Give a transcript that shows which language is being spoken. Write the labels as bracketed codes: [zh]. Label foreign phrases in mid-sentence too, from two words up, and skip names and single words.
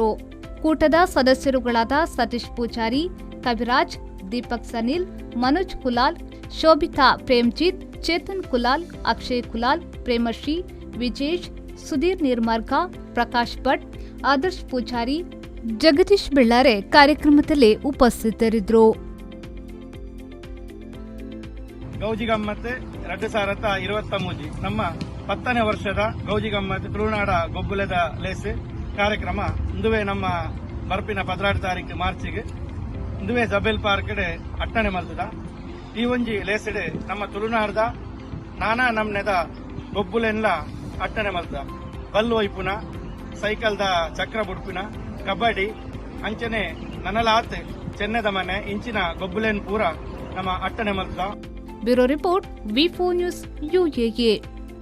[kn] ಕೂಟದ ಸದಸ್ಯರುಗಳಾದ ಸತೀಶ್ ಪೂಜಾರಿ, ಕವಿರಾಜ್, ದೀಪಕ್ ಸನಿಲ್, ಮನೋಜ್ ಕುಲಾಲ್, ಶೋಭಿತಾ ಪ್ರೇಮ್ಜಿತ್, ಚೇತನ್ ಕುಲಾಲ್, ಅಕ್ಷಯ್ ಕುಲಾಲ್, ಪ್ರೇಮಶ್ರೀ, ವಿಜೇಶ್, ಸುಧೀರ್ ನಿರ್ಮಾರ್ಗ, ಪ್ರಕಾಶ್ ಭಟ್, ಆದರ್ಶ್ ಪೂಜಾರಿ, ಜಗದೀಶ್ ಬೆಳ್ಳಾರೆ ಕಾರ್ಯಕ್ರಮದಲ್ಲಿ ಉಪಸ್ಥಿತರಿದ್ದರು. [tcy] ಗೌಜಿ ಗಮ್ಮತ್ 2023 ನಮ್ಮ 10ನೇ ವರ್ಷದ ಗೌಜಿ ಗಮ್ಮತ್ ತುಳುನಾಡ ಗೊಬ್ಬುಲದ ಲೇಸ್ ಕಾರ್ಯಕ್ರಮ ಇಂದುವೆ ನಮ್ಮ ಬರ್ಪಿನ 16 ತಾರೀಕು ಮಾರ್ಚಿಗೆ ಇಂದುವೆ ಜಬೇಲ್ ಪಾರ್ಕ್ ಅಟ್ಟಣೆ ಮಲ್ತದ. ಈ ಒಂಜಿ ಲೇಸಡೆ ನಮ್ಮ ತುಳುನಾಡದ ನಾನಾ ನಮ್ನೆದ ಗೊಬ್ಬುಲೆನ್ಲ ಅಟ್ಟಣೆ ಮಲ್ತದ. ಬಲ್ಲು ಒಯ್ಪುನ, ಸೈಕಲ್ದ ಚಕ್ರ ಬುಡ್ಪಿನ, ಕಬಡ್ಡಿ ಅಂಚನೆ ನನಲಾತ್ ಚೆನ್ನದ ಮನೆ ಇಂಚಿನ ಗೊಬ್ಬುಲೆನ್ ಪೂರ ನಮ್ಮ ಅಟ್ಟಣೆ ಮಲ್ತದ. [en] Bureau report, V4 News, UAE.